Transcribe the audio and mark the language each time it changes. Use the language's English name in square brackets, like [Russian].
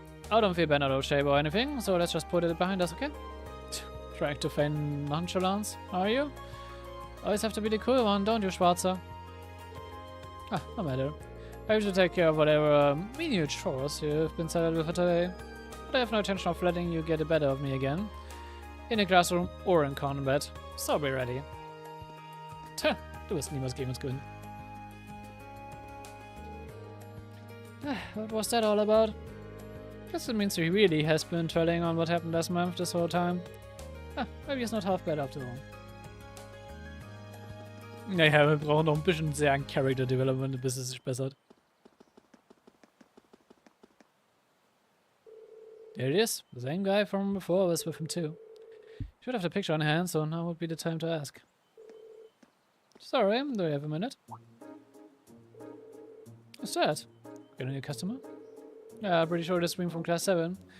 [English] I don't feel bent out of shape or anything, so let's just put it behind us, okay? Trying to feign nonchalance, are you? Always have to be the cool one, don't you, Schwarzer? Ah, no matter. I usually take care of whatever menial chores you've been saddled with for today. But I have no intention of letting you get the better of me again. In a classroom or in combat. So be ready. [German] Tja, du wirst niemals gegen uns gewinnen. [English] What was that all about? Guess it means he really has been dwelling on what happened last month this whole time. Maybe it's not half bad after all. [German] Naja, wir brauchen noch ein bisschen sehr an Character Development, bis es sich bessert. [English] There it is. The same guy from before was with him too. Should have the picture on hand, so now would be the time to ask. Sorry, do you have a minute? What's that? Got a new customer? Yeah, pretty sure this stream from class 7.